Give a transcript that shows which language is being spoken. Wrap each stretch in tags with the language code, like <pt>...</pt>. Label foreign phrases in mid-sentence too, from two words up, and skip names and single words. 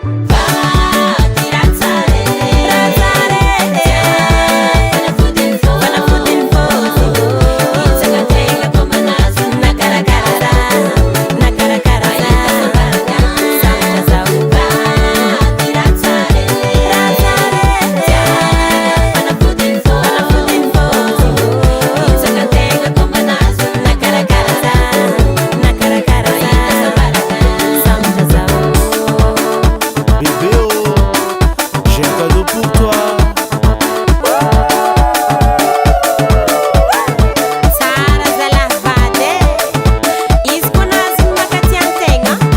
<mg>Vady raha tsara e, raha tsara e, fanafodiny fô, fanafodiny fô, hitsaka tegna koa manazo, nakarakara za, nakarakara za, sambotra zaho. Vady raha tsara e, raha tsara e, fanafodiny fô, fanafodiny fô, hitsaka tegna koa manazo, nakarakara za, nakarakara za, sambotra zaho.</mg> <fr>Bébé, oh, j'ai un cadeau pour toi.</fr> <mg>Tsara zalahy vady e. Izy koa nahazo ny makaty antegna.</mg>